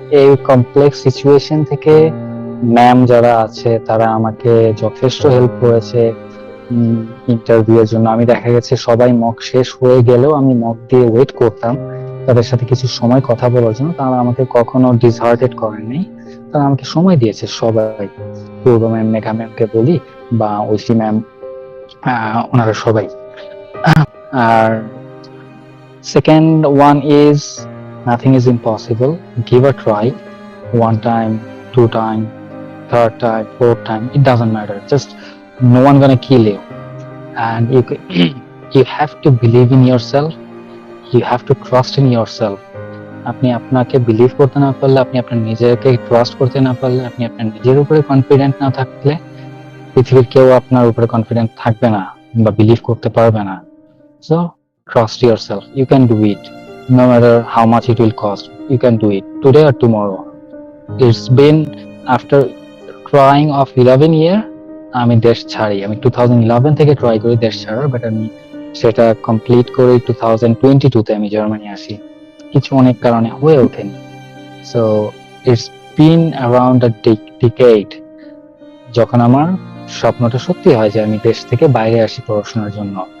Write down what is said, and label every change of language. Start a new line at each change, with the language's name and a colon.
Bangla: এই complex situation থেকে ma'am যারা আছে তারা আমাকে যথেষ্ট হেল্প করেছে ইন্টারভিউ এর জন্য। আমি দেখা গেছে সবাই মক শেষ হয়ে গেলেও আমি মক দিয়ে ওয়েট করতাম তাদের সাথে কিছু সময় কথা বলার জন্য, তারা আমাকে কখনো ডিসহার্টেড করেননি, তারা আমাকে সময় দিয়েছে সবাই। পূর্ব ম্যাম, মেঘা ম্যামকে বলি বা ঐশী ম্যাম, ওনারা সবাই।
English: আর second one is nothing is impossible, give a try, one time, two time, third time, fourth time, it doesn't matter, just no one gonna kill you, and you have to believe in yourself, you have to trust in yourself.
Bangla: আপনি আপনাকে believe করতে না পারলে, আপনি আপনার নিজেকে trust করতে না পারলে, আপনি আপনার নিজের উপরে কনফিডেন্ট না থাকলে পৃথিবীর কেউ আপনার উপরে কনফিডেন্ট থাকবে না বা বিলিভ করতে পারবে না।
English: So trust yourself, you can do it, no matter how much it will cost, you can do it today or tomorrow. It's been after trying of 11 year
Bangla: আমি দেশ ছাড়ি, আমি 2011 থেকে ট্রাই করি দেশ ছাড়ার, বাট আমি সেটা কমপ্লিট করে 2022 তে আমি জার্মানি আসি, কিছু অনেক কারণে হয়ে ওঠেনি।
English: so it's been around a decade
Bangla: যখন আমার স্বপ্নটা সত্যি হয় যে আমি দেশ থেকে বাইরে আসি পড়াশোনার জন্য।